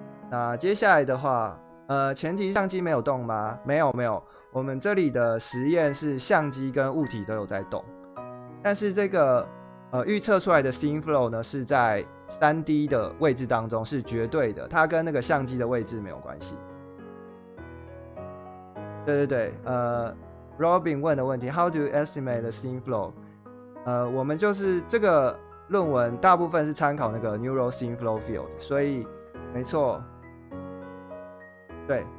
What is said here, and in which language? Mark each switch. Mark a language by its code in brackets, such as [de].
[zh] 那接下来的话，前提相机没有动吗？没有，我们这里的实验是相机跟物体都有在动，但是这个预测出来的 SymFlow 呢是在 3D 的位置当中是绝对的，它跟那个相机的位置没有关系。对，Robin 问的问题 [en] ，How do you estimate the SymFlow？ [zh] 我们就是这个论文大部分是参考那个 Neural SymFlow Fields， 所以没错。对，